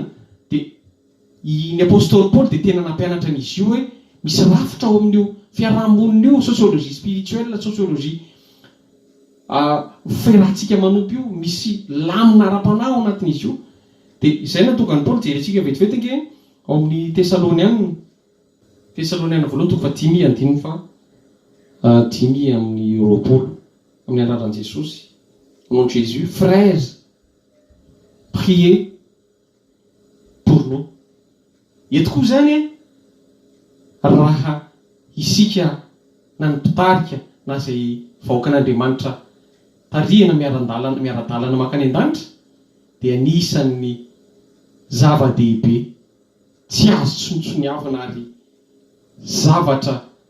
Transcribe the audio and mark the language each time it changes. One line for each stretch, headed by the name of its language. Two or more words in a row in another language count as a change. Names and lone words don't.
Malagasy: Dia ny apôstôly Paoly dia tena nampianatra an'izy io hoe misy rafitra ao amin'io fiarahamonina io,
French: sociologie spirituelle,
Malagasy: sociologie ferahantsika manompo io, misy lamina ara-panahy ao anatin'izy io. Dia izay natonga ny Paoly jerentsika vetivety ao amin'ny Tesaloniana voalohany toko fa 10 amin'ny roapolo amin'ny anaran'i Jesosy.
French: Au nom de Jésus, frères, priez pour nous.
Malagasy: Eto koa zany raha isika na ny mpitarika na izay vahoakan'Andriamanitra tarihana miara-dalana makany an-danitra dia anisan'ny zava-dehibe tsy azo tsontsoniavana ary zavatra